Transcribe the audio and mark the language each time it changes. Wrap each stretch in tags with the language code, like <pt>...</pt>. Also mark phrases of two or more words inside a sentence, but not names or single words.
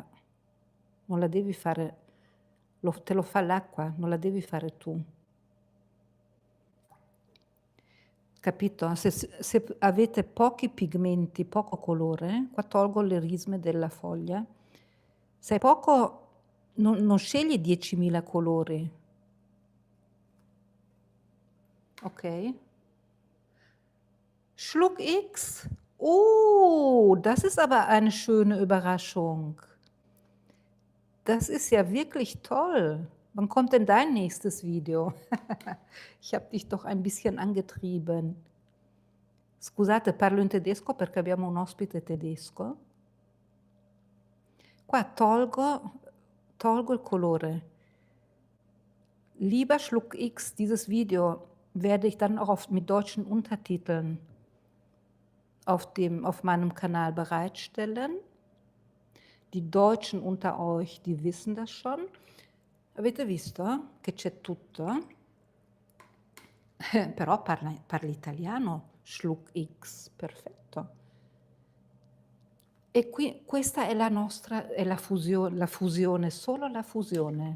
<it>Non la devi fare, te lo fa l'acqua, non la devi fare tu. Capito? Se avete pochi pigmenti, poco colore, qua tolgo le risme della foglia, Sei poco, non scegli 10.000 colori, okay?</it> <de>Schluck X. Oh, das ist aber eine schöne Überraschung. Das ist ja wirklich toll. Wann kommt denn dein nächstes Video? Ich habe dich doch ein bisschen angetrieben.</de> <it>Scusate, parlo in tedesco perché abbiamo un ospite tedesco. Qua tolgo il colore.</it> <de>Lieber Schluck X, dieses Video werde ich dann auch mit deutschen Untertiteln auf meinem Kanal bereitstellen. Die Deutschen unter euch, die wissen das schon.</de> <it>Avete visto che c'è tutto? Però parli italiano, Schluck X, perfetto. E qui questa è la nostra, è la fusione, solo la fusione.</it>